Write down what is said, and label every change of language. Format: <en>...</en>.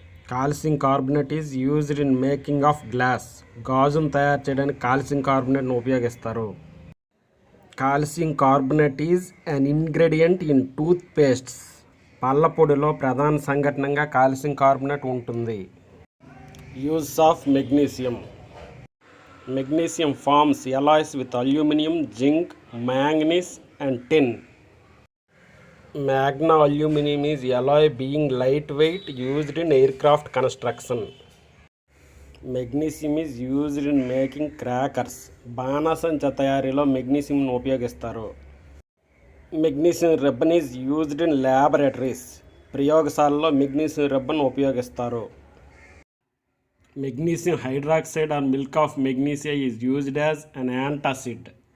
<en>Calcium carbonate is used in making of glass.</en> <te>గాజును తయారు చేయడానికి calcium కార్బోనేట్ను ఉపయోగిస్తారు.</te> <en>Calcium carbonate is an ingredient in toothpastes.</en> <te>పళ్ళ పొడిలో ప్రధాన సంఘటనంగా calcium carbonate ఉంటుంది.</te> <en>Use of magnesium. Magnesium forms alloys with aluminum, zinc, manganese and tin. Magna aluminum is alloy being lightweight, used in aircraft construction. Magnesium is used in making crackers.</en> <te>బాణసంచ తయారీలో మెగ్నీషియంను ఉపయోగిస్తారు.</te> <en>Magnesium ribbon is used in laboratories.</en> <te>ప్రయోగశాలలో magnesium ribbon ఉపయోగిస్తారు.</te> <en>Magnesium hydroxide or milk of magnesia is used as an antacid.</en>